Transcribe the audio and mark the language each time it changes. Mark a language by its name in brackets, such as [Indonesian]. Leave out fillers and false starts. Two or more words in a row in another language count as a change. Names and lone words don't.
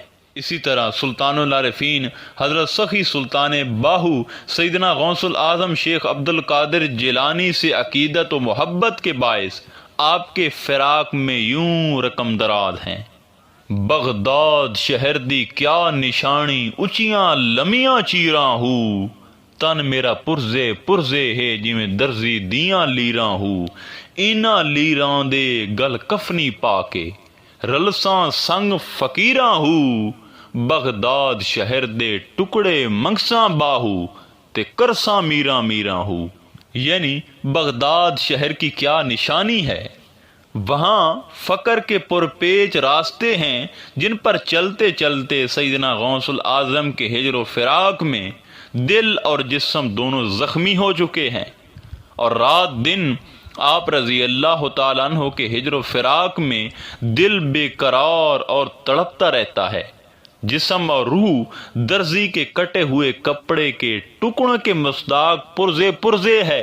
[Urdu] اسی طرح سلطان العارفین حضرت سخی سلطان باہو سیدنا غوث الاعظم شیخ عبد القادر جیلانی سے عقیدت و محبت کے باعث آپ کے فراق میں یوں رقم دراز ہیں۔ [Punjabi] بغداد شہر دی کیا نشانی اچیاں لمیاں چیراں ہو، تن میرا پرزے پرزے ہے جویں درزی دیاں لیراں ہو، انہاں لیراں دے گل کفنی پا کے رلساں سنگ فقیراں ہو، بغداد شہر دے ٹکڑے منگساں باہو تے کرساں میراں میراں ہو۔ [Urdu] یعنی بغداد شہر کی کیا نشانی ہے، وہاں فقر کے پرپیچ راستے ہیں جن پر چلتے چلتے سیدنا غوث الاعظم کے ہجر و فراق میں دل اور جسم دونوں زخمی ہو چکے ہیں، اور رات دن آپ رضی اللہ تعالیٰ عنہ کے ہجر و فراق میں دل بے قرار اور تڑپتا رہتا ہے، جسم اور روح درزی کے کٹے ہوئے کپڑے کے ٹکڑوں کے مصداق پرزے پرزے ہے۔